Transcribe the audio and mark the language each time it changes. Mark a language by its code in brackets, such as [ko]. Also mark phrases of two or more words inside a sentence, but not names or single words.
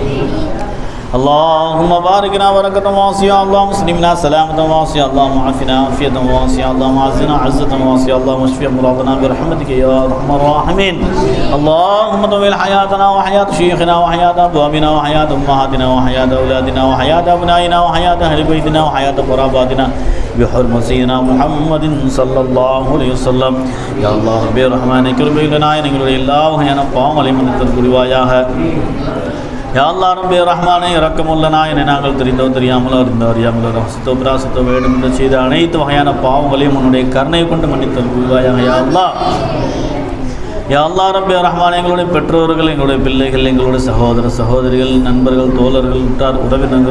[ar] اللهم باركنا بركة واسعة اللهم اسلمنا سلامة واسعة اللهم عافنا عافية واسعة اللهم عزنا عزة واسعة اللهم اشف مرضنا برحمتك يا أرحم الراحمين اللهم طول حياتنا وحياة شيخنا وحياة أبوابنا وحياة أمهاتنا وحياة أولادنا وحياة أبنائنا وحياة أهل بيتنا وحياة قراباتنا بحرمة سيدنا محمد صلى الله عليه وسلم يا الله رب الرحمن كربي لنا [ta] எங்களுடைய எல்லா வகையான பாவங்களை மன்னித்தல் புரிவாயாக [ar] يا الله [ta] ரப்பே ரஹ்மானே இரக்கமுள்ள நாயனே நாங்கள் தெரிந்தோ தெரியாமலோ இருந்தோ அறியாமலோ ரஹ்மத்தோ பிராசத்தோ வேண்டும் என்று செய்த அனைத்து வகையான பாவங்களையும் உன்னுடைய கருணை கொண்டு மன்னித்தல் புரிவாயாக [ar] يا الله يا الله [ta] ரப்பே ரஹ்மானே எங்களுடைய பெற்றோர்கள் எங்களுடைய பிள்ளைகள் எங்களுடைய சகோதர சகோதரிகள் நண்பர்கள் தோழர்கள் உற்றார் உறவினர்கள்